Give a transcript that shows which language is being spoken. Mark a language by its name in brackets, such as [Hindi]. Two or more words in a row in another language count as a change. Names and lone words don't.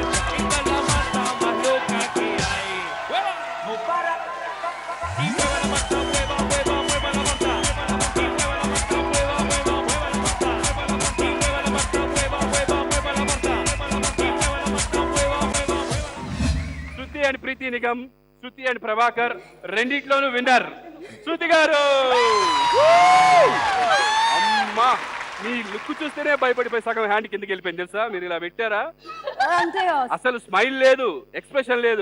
[Spanish] Esta es la Marta más loca que hay. ¡Mueva! No para. Y mueva la Marta, mueva, mueva, mueva la Marta. Y mueva la Marta, mueva, mueva, mueva la Marta. Y mueva la Marta, mueva, mueva, mueva la Marta. Y mueva la Marta, mueva, mueva, mueva. [Telugu] శృతి అండ్ ప్రీతి నిగమ్, శృతి అండ్ ప్రభాకర్ రెండిట్లోనూ విన్నర్ శృతి గారు. అమ్మా, మీ లుక్ చూస్తేనే భయపడిపోయి సగం హ్యాండ్ కిందకి వెళ్ళిపోయింది తెలుసా. మీరు ఇలా పెట్టారా? అంతే అసలు స్మైల్ లేదు, ఎక్స్ప్రెషన్ లేదు.